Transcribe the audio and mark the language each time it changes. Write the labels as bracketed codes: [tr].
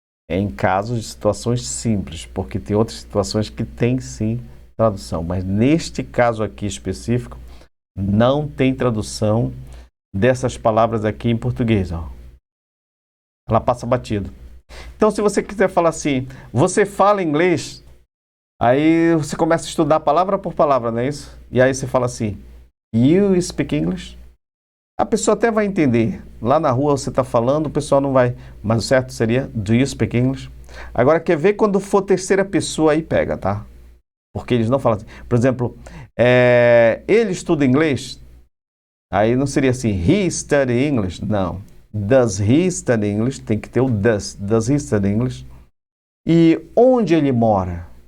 [pt] Em casos de situações simples, porque tem outras situações que tem sim tradução, mas neste caso aqui específico, não tem tradução dessas palavras aqui em português. Ó. Ela passa batido. Então, se você quiser falar assim, você fala inglês, aí você começa a estudar palavra por palavra, não é isso? E aí você fala assim, [en] you speak English? [pt] A pessoa até vai entender. Lá na rua você está falando, o pessoal não vai. Mas o certo seria, [en] do you speak English? [pt] Agora, quer ver quando for terceira pessoa, aí pega, tá? Porque eles não falam assim. Por exemplo, ele estuda inglês? Aí não seria assim, [en] he study English? [pt] Não. [en] Does he study English? [pt] Tem que ter o does. [en] Does he study English? [pt] E onde ele mora?